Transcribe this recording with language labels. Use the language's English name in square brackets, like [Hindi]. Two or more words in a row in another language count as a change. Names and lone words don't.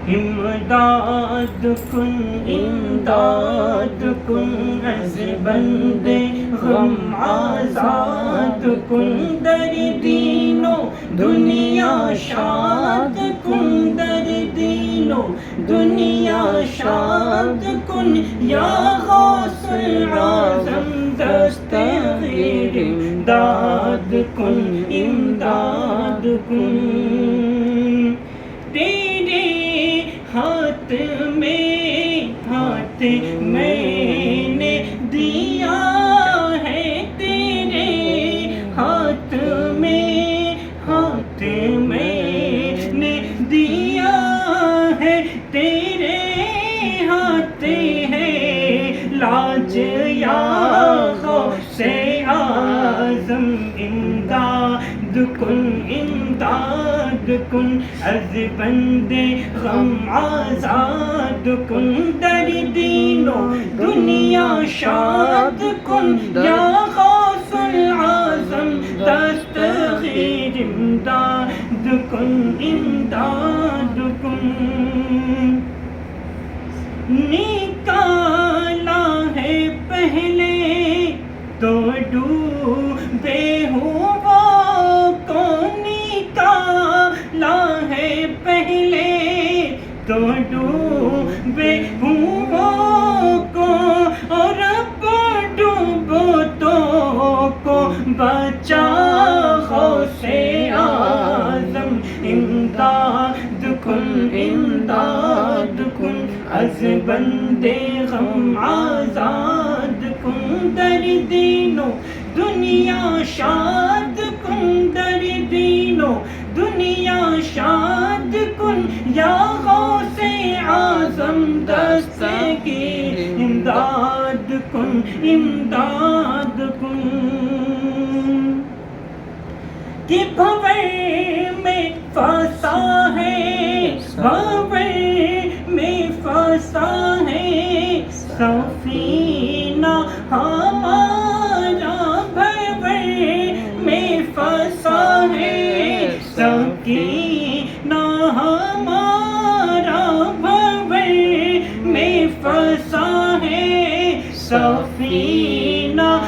[Persian] امداد کن امداد کن از بندے غم آزاد کن در دین و دنیا شاد کن در دین و دنیا شاد کن یا غوث اعظم دستگیر امداد کن امداد کن [Urdu] تیرے ہاتھ میں نے دیا ہے تیرے ہاتھ میں نے دیا ہے تیرے ہاتھ ہے لاج یا غوث [Persian] اعظم امداد کن امداد کن از بندے غم آزاد کن در دین و دنیا شاد کن یا غوث اعظم دستگیر امداد کن امداد کن [Urdu] نکالا ہے پہلے تو ڈوبے ہوا کو نکالا ہے پہلے تو ڈوبے ہوا کو اور اب ڈوبو تو کو بچا غوث [Persian] اعظم امداد کن امداد کن از بندے غم آزاد کن در دین و دنیا شاد کن در دین و دنیا شاد کن یا غوث اعظم دستگیر امداد کن امداد کن [Urdu] کہ بھنور میں پھنسا ہے بھنور میں پھنسا ہے سفینہ ہمارا بھنور میں پھنسا ہے سکینہ ہمارا بھنور میں پھنسا ہے سفینہ